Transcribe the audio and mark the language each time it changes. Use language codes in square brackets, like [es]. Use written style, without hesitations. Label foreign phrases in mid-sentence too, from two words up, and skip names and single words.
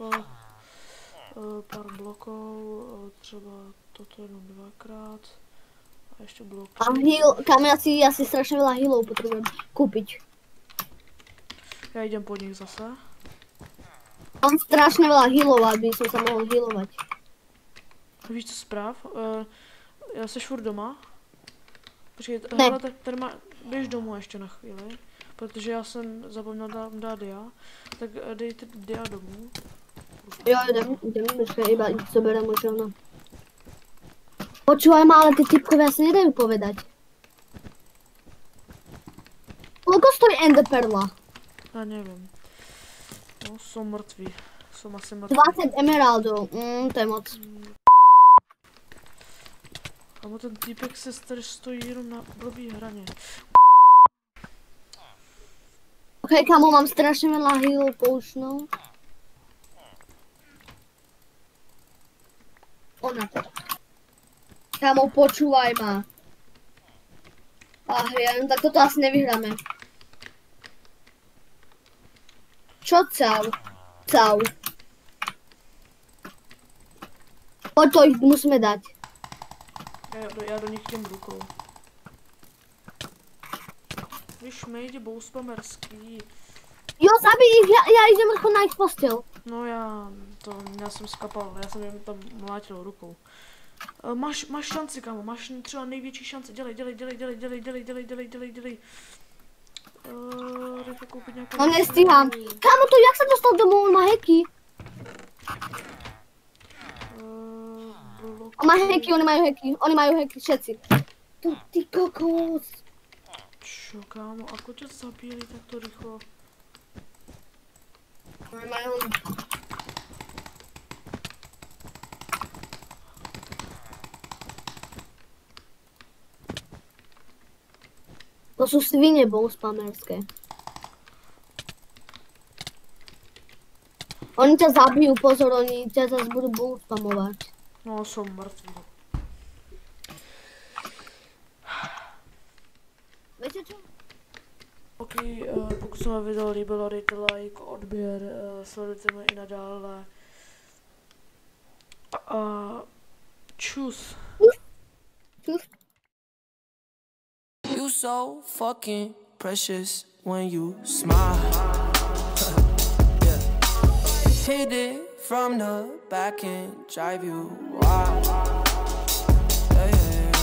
[cs] Pár blokov, třeba toto jenom dvakrát. [sk] A ešte bloky. A heal, kámo, ja si strašne veľa healov potrebujem kúpiť. Ja idem po nich zase. Mám strašne veľa healov, aby som sa mohol healovať. [cs] Víš co zpráv? Já seš furt doma? Počkej, ne. hele, tady běž domů ještě na chvíli. Protože já jsem zapomněl dát dia. Tak dejte dia domů. Jo, [sk] idem, počkaj, iba zoberiem možno. Počúvaj ma, ale tie typkovia sa nedajú povedať. Koľko stojí enderperla? [cs] Já nevím. No, [sk] som mrtvý. Som asi mrtvý. 20 emeraldov, to je moc. [cs] Amo ten týpek se tady stojí jenom na blbý hraně. [sk] OK, kamo, mám strašne veľa healov potionov. Ona. Kamo, počúvaj ma. Ja neviem, tak toto asi nevyhráme. Čo cau? Cau. Poď to ich musíme dať. [cs] Já do nich jdem rukou. Víš, mejde bouspamerský. [sk] Jo, zabij ich, ja idem rýchlo na ich postel. [cs] No já jsem skapal, já jsem jen tam mlátil rukou. Máš šanci, kámo, máš třeba největší šance, dělej. Rychle koupit nějakou... No nestíhám. [sk] Kámo, to jak sa dostal domů, on má hacky. On má hacky, oni majú hacky, všetci. [cs] To ty kokos. [sk] Čo, kámo, ako ťa zabili takto rýchlo? To sú svine bouspamerské. Oni ťa zabijú, pozor, oni ťa zase budú bouspamovať. No, som mrtvý. Viete čo? [cs] OK, pokud se vám video líbilo, dejte like, odběr, sledujte mě i nadále. Čus. [en] You so fucking precious when you smile. Yeah. Hit it from the back and drive you wild. Yeah.